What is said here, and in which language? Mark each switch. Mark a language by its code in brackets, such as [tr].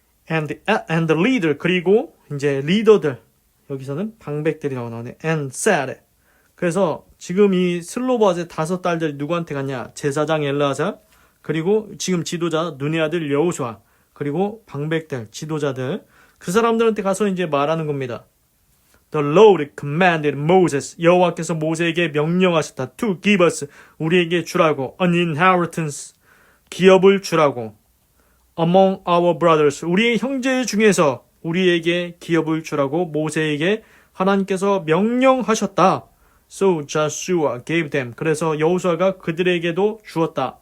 [en] and the leader, [ko] 그리고 이제 리더들, 여기서는 방백들이 나오네. [en] and said. [ko] 그래서 지금 이 슬로바앗의 5 딸들이 누구한테 갔냐? 제사장 엘르아살, 그리고 지금 지도자 눈의 아들 여호수아, 그리고 방백들, 지도자들, 그 사람들한테 가서 이제 말하는 겁니다. [en] The Lord commanded Moses, [ko] 여호와께서 모세에게 명령하셨다. [en] To give us, [ko] 우리에게 주라고. [en] An inheritance, [ko] 기업을 주라고. [en] Among our brothers, [ko] 우리의 형제 중에서 우리에게 기업을 주라고 모세에게 하나님께서 명령하셨다. [en] So Joshua gave them, [ko] 그래서 여호수아가 그들에게도 주었다.